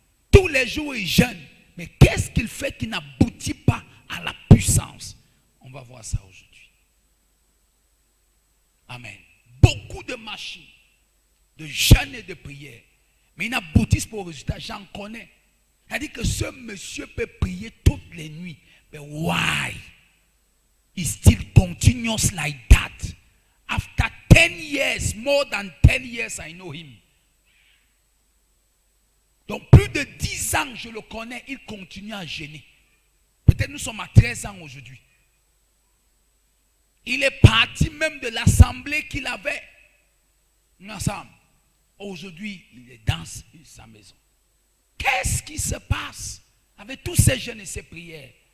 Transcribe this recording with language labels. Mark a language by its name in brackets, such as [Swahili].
[French] Tous les jours, il jeûne. Mais qu'est-ce qu'il fait qui n'aboutit pas à la puissance? On va voir ça aujourd'hui. Amen. Beaucoup de machines, de jeûne et de prière. Mais ils n'aboutissent pas au résultat. J'en connais. C'est-à-dire que ce monsieur peut prier toutes les nuits. Mais [English] why? He still continues like that. After 10 years, more than 10 years, I know him. [French] Donc plus de 10 ans, je le connais, il continue à jeûner. Peut-être nous sommes à 13 ans aujourd'hui. Il est parti même de l'assemblée qu'il avait ensemble. Aujourd'hui, il est dans sa maison. Qu'est-ce qui se passe avec tous ces jeûnes et ces prières?